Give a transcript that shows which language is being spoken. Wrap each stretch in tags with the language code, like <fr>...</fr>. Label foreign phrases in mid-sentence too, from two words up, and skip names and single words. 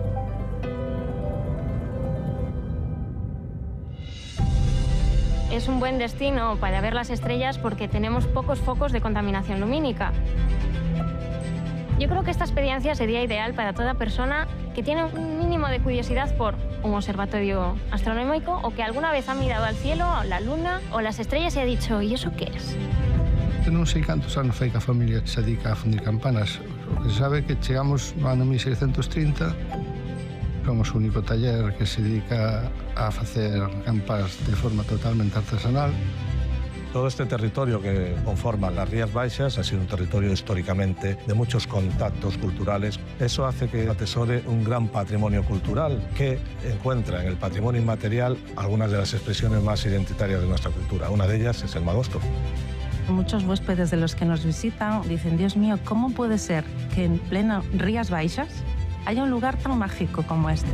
<es>Es un buen destino para ver las estrellas porque tenemos pocos focos de contaminación lumínica. Yo creo que esta experiencia sería ideal para toda persona que tiene un mínimo de curiosidad por un observatorio astronómico o que alguna vez ha mirado al cielo, la luna o las estrellas y ha dicho, ¿y eso qué es?</es> <gl>Non sei cantos anos fai que a familia se dedica a fundir campanas. O que se sabe é que chegamos no ano 1630. Somos o único taller que se dedica a facer campanas de forma totalmente artesanal.</gl> <es>Todo este territorio que conforma las Rías Baixas ha sido un territorio históricamente de muchos contactos culturales. Eso hace que atesore un gran patrimonio cultural que encuentra en el patrimonio inmaterial algunas de las expresiones más identitarias de nuestra cultura. Una de ellas es el magosto. Muchos huéspedes de los que nos visitan dicen, Dios mío, ¿cómo puede ser que en pleno Rías Baixas haya un lugar tan mágico como este?</es>